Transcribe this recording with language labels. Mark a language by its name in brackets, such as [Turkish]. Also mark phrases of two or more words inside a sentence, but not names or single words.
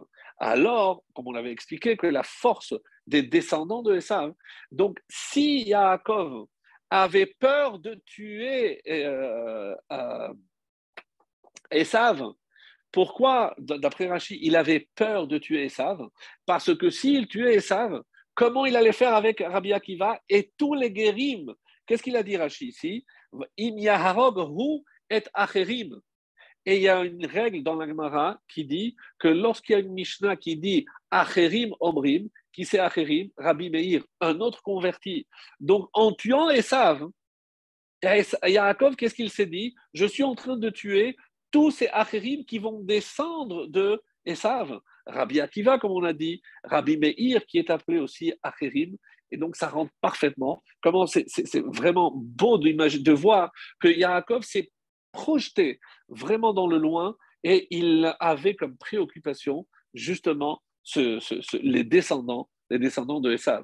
[French] Alors, comme on l'avait expliqué, que la force des descendants de Esav, donc si Yaakov avait peur de tuer Esav, pourquoi, d'après Rashi, il avait peur de tuer Esav? Parce que s'il tuait Esav, comment il allait faire avec Rabbi Akiva et tous les guérim? Qu'est-ce qu'il a dit Rashi ici? [Hebrew] אם יהרוג הוא את אחרים. [French] Et il y a une règle dans la Gemara qui dit que lorsqu'il y a une Mishnah qui dit [Hebrew] אחרים אומרים, [French] qui c'est acherim? Rabbi Meir, un autre converti. Donc en tuant Esav, Yaakov, qu'est-ce qu'il s'est dit? Je suis en train de tuer tous ces Acherim qui vont descendre de Esav. Rabbi Akiva, comme on a dit, Rabbi Meir, qui est appelé aussi Acherim. Et donc, ça rentre parfaitement. Comment c'est vraiment beau de voir que Yaakov s'est projeté vraiment dans le loin et il avait comme préoccupation justement les descendants de Esav.